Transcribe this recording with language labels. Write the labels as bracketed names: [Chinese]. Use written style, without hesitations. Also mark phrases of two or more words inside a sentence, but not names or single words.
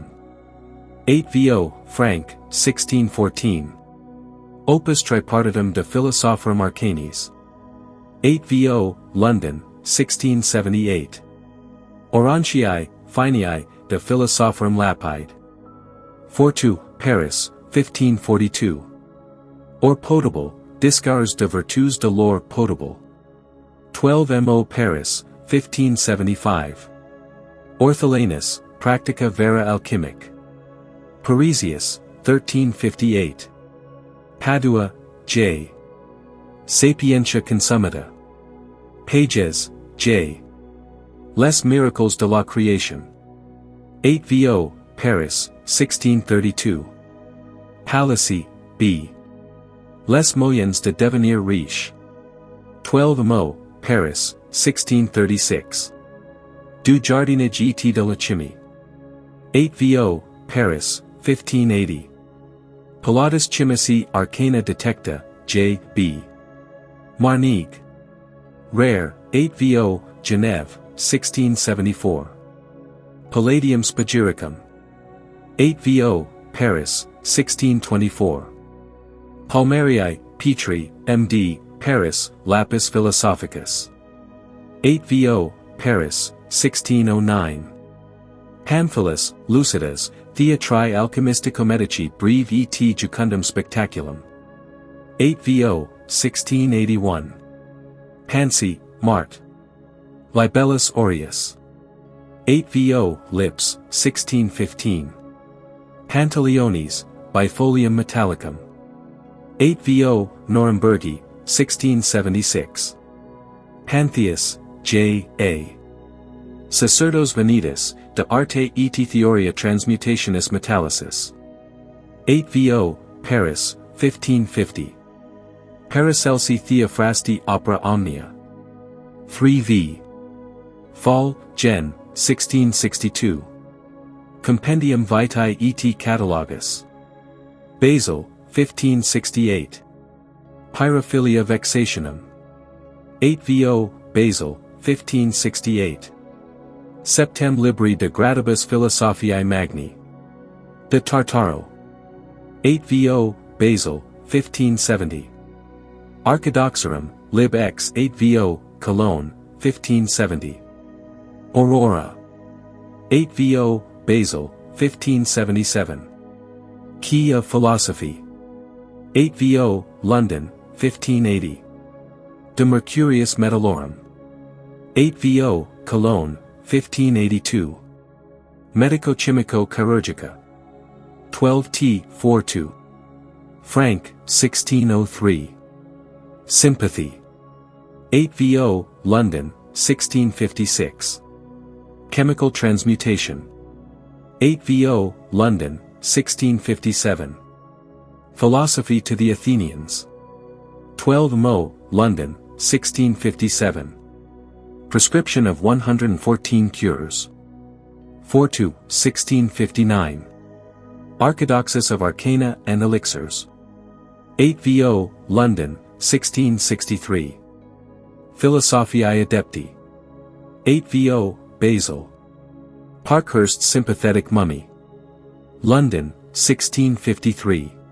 [English] 8 VO, Frank, 1614. [Latin] Opus Tripartitum de Philosophorum Arcanis. [English] 8 VO, London, 1678. [Latin] Orontii, Finii, de Philosophorum Lapide. [English] 4 Paris, 1542. [French] Or Potable, Discours de Vertus de l'Or Potable. [English] 12 Mo Paris, 1575. [Latin] Ortholanus, Practica Vera Alchemic. [English] Parisius, 1358. [Latin] Padua, J. Sapientia Consummata. [English] Pages, J. [French] Les Miracles de la Création. [English] 8 VO, Paris, 1632. Palissy, B. [French] Les Moyens de Devenir Riche. [English] 12 Mo, Paris, 1636. [French] Du Jardinage et de l'Alchimie. [English] 8 VO, Paris, 1580. [Latin] Pilatus Chimici Arcana Detecta, J. [English] B. Marnigue. Rare, 8 VO, Genève, 1674. [Latin] Palladium Spagyricum. 8 VO, Paris, 1624. Palmerii, Petri, M.D., Paris, Lapis Philosophicus. [English] 8 VO, Paris, 1609. [Latin] Pamphilus, Lucidas, Theatri Alchemistico-Medici Breve et Jucundum Spectaculum. [English] 8 VO, 1681. [Latin] Pansy, Mart. Libellus Aureus. [English] 8 VO, Lips, 1615. [Latin] Pantaleones, Bifolium Metallicum. [English] 8 VO, Nurembergi, 1676. Pantheus, J. A. [Latin] Sacerdos Venitus, de Arte et Theoria Transmutationis Metallicis. [English] 8 VO, Paris, 1550. [Latin] Paracelsi Theophrasti Opera Omnia. [English] 3 V. Fall, Gen. 1662. [Latin] Compendium Vitae et Catalogus. [English] Basil, 1568. [Latin] Pyrophilia Vexationum. [English] 8 VO, Basil, 1568. [Latin] Septem Libri de Gradibus Philosophiae Magni. De Tartaro. 8 VO, Basil, 1570. Archidoxorum, Lib X 8 VO, Cologne, 1570. [English] Aurora. 8 VO, Basil, 1577. Key of Philosophy. 8 VO, London, 1580. [Latin] De Mercurius Metallorum. [English] 8 VO, Cologne, 1582. [Latin] Medico-Chimico Chirurgica. [English] 12 42. Frank, 1603. Sympathy. 8 VO, London, 1656. Chemical Transmutation. 8 VO, London, 1657. Philosophy to the Athenians. 12 Mo, London, 1657. Prescription of 114 Cures. 4 to 1659. Archidoxis of Arcana and Elixirs. 8 VO, London, 1663. [Latin] Philosophiae Adepti. 8 VO, Basil. [English] Parkhurst's Sympathetic Mummy. London, 1653.